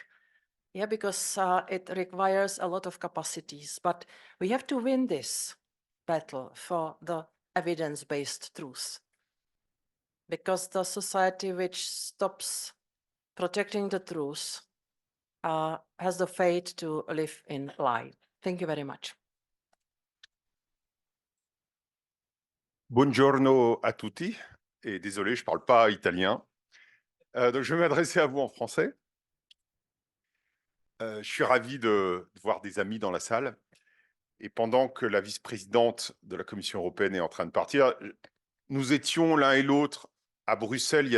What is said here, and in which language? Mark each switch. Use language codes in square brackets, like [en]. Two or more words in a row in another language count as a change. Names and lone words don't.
[en] Yeah, because it requires a lot of capacities, but we have to win this battle for the evidence-based truth. Because the society which stops protecting the truth has the fate to live in lie. Thank you very much. [it] Buongiorno a tutti, [fr] et désolé, je ne parle pas italien. Donc je vais m'adresser à vous en français. Je suis ravi de voir des amis dans la salle. Et pendant que la vice-présidente de la Commission européenne est en train de partir, nous étions l'un et l'autre à Bruxelles il y